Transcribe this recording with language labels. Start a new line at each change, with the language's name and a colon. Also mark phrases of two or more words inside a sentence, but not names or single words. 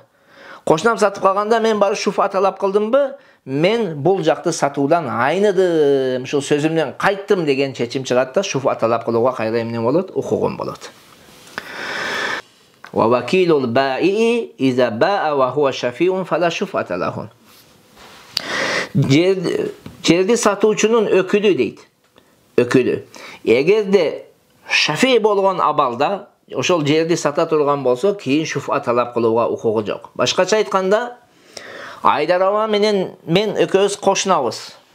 Kyrgyz: Кошунам сатып калганда мен барып шуфа талап кылдымбы? Мен бул жакты сатуудан айныдым, ушул сөзүмдөн кайттым деген чечим чыгат да, шуфа талап кылууга кайра эмне болот? Укугум болот.
Arabic: ووكيل البائع إذا باع وهو شفيع فلا شفعة له.
Kyrgyz: Жерди сатуучунун өкүлү дейт. Өкүлү. Эгерде шафи болгон абалда ошол жерди сата турган болсо, кийин шуфа талап кылууга укугу жок. Башкача айтканда, Айдар аба менен мен экөөбүз кошунабыз.